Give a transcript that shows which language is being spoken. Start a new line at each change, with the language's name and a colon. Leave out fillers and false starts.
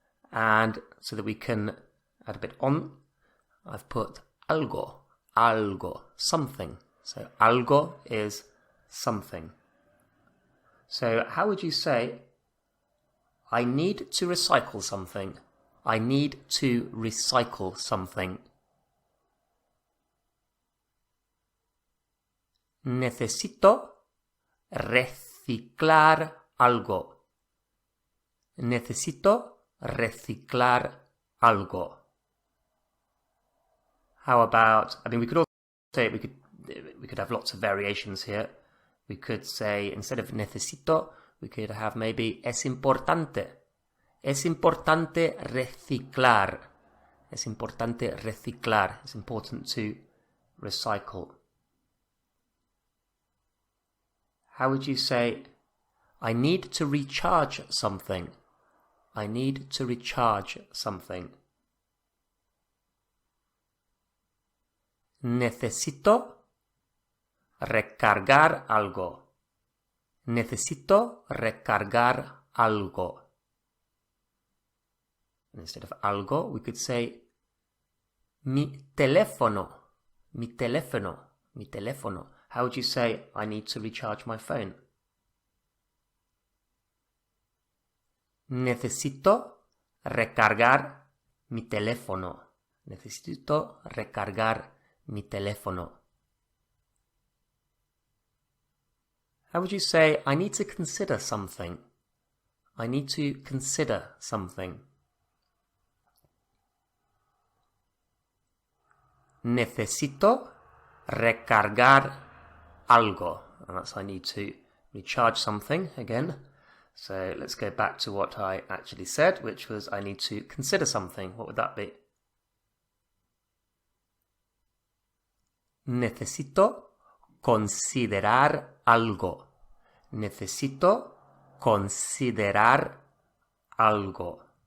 English: And so that we can add a bit on, I've put algo, algo, something. So algo is something. So how would you say, I need to recycle something? I need to recycle something.
Spanish: Necesito reciclar algo. Necesito reciclar algo.
English: How about, we could also say, we could have lots of variations here. We could say, instead of necesito, we could have maybe
Spanish: es importante. Es importante reciclar. Es importante reciclar.
English: It's important to recycle. How would you say, I need to recharge something? I need to recharge something.
Spanish: Necesito recargar algo. Necesito recargar algo.
English: And instead of algo, we could say
Spanish: mi teléfono. Mi teléfono. Mi teléfono.
English: How would you say, I need to recharge my phone?
Spanish: Necesito recargar mi teléfono. Necesito recargar mi teléfono.
English: How would you say, I need to consider something? I need to consider something.
Spanish: Necesito recargar algo.
English: And that's I need to recharge something again. So let's go back to what I actually said, which was I need to consider something. What would that be?
Spanish: Necesito considerar algo. Necesito considerar algo.